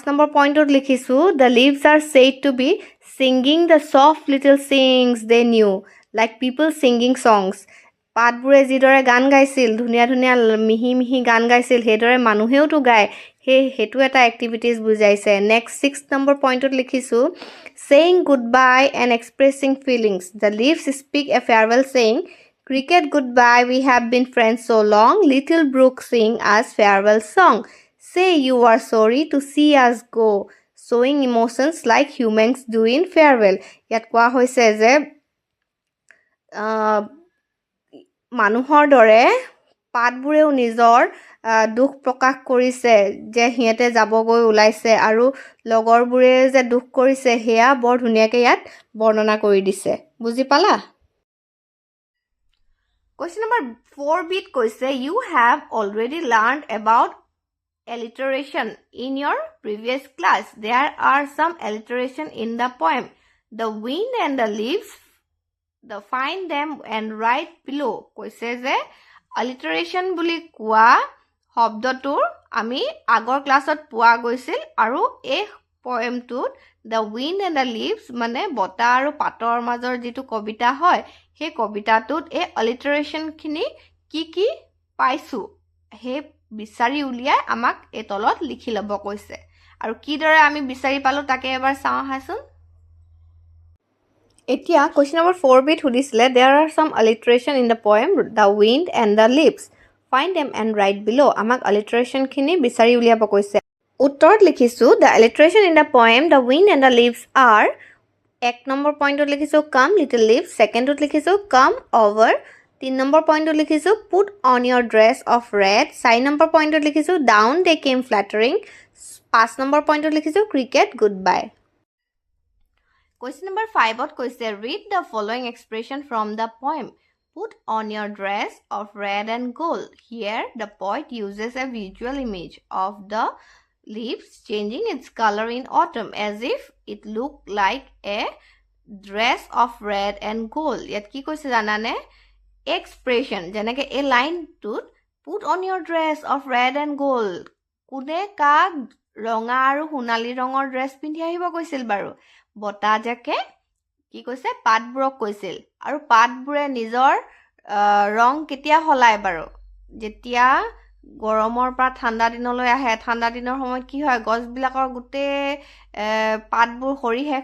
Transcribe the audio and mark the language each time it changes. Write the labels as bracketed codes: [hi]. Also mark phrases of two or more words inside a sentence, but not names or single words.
[as] নম্বৰ পইণ্টত লিখিছোঁ [en] the leaves are said to be singing the soft little songs they knew like people singing songs পাতবোৰে [as] যিদৰে গান গাইছিল ধুনীয়া ধুনীয়া মিহি মিহি গান গাইছিল সেইদৰে মানুহেওতো গায় সেইটো এটা এক্টিভিটিজ বুজাইছে নেক্সট 6 নম্বৰ পইণ্টত লিখিছোঁ [en] saying goodbye and expressing feelings the leaves speak a farewell saying cricket goodbye we have been friends so long little brook sing us farewell song say you are sorry to see us go showing emotions like humans do in farewell [as] ইয়াত কোৱা হৈছে যে মানুহৰ দৰে পাতবোৰেও নিজৰ দুখ প্ৰকাশ কৰিছে যে সিহঁতে যাবগৈ ওলাইছে আৰু লগৰবোৰে যে দুখ কৰিছে সেয়া বৰ ধুনীয়াকৈ ইয়াত বৰ্ণনা কৰি দিছে বুজি পালা কুৱেশ্যন নম্বৰ 4bত কৈছে [en] you have already learned about alliteration in your previous class there are some alliteration in the poem the wind and the leaves find them and write below [as] কৈছে যে alliteration বুলি কোৱা শব্দটোৰ আমি আগৰ ক্লাছত পোৱা গৈছিল আৰু এই পয়েমটোত দ্য উইণ্ড এণ্ড দ্য লিভছ মানে বতাহ আৰু পাতৰ মাজৰ যিটো কবিতা হয় সেই কবিতাটোত এই alliterationখিনি কি পাইছোঁ সেই বিচাৰি উলিয়াই আমাক এই তলত লিখি ল'ব কৈছে আৰু কিদৰে আমি বিচাৰি পালোঁ তাকে এবাৰ চাওঁ আহাচোন এতিয়া কুৱেশ্যন নম্বৰ 4bত সুধিছিলে [en] there are some alliteration in the poem the wind and the leaves find them and write below [as] আমাক alliterationখিনি বিচাৰি উলিয়াব কৈছে উত্তৰত লিখিছোঁ [en] the alliteration in the poem the wind and the leaves are [as] 1 নম্বৰ পইণ্টত লিখিছোঁ [en] come little leaves [as] ছেকেণ্ডত লিখিছোঁ [en] come over [as] 3 নম্বৰ পইণ্টত লিখিছোঁ [en] put on your dress of red [as] 4 নম্বৰ পইণ্টত লিখিছোঁ [en] down they came fluttering [as] 5 নম্বৰ পইণ্টত লিখিছোঁ [en] cricket goodbye Question number 5ত কৈছে read the following expression from the poem put on your dress of red and gold here the poet uses a visual image of the leaves changing its color in autumn as if it looked like a dress of red and gold [as] ইয়াত কি কৈছে জানানে expression যেনেকৈ এই লাইনটোত [en] put on your dress of red and gold [as] কোনে কাক ৰঙা আৰু সোণালী ৰঙৰ ড্ৰেছ পিন্ধি আহিব কৈছিল বাৰু বতাহজাকে কি কৈছে পাতবোৰক কৈছিল আৰু পাতবোৰে নিজৰ ৰং কেতিয়া সলায় বাৰু যেতিয়া গৰমৰ পৰা ঠাণ্ডা দিনলৈ আহে ঠাণ্ডা দিনৰ সময়ত কি হয় গছবিলাকৰ গোটেই পাতবোৰ সৰি শেষ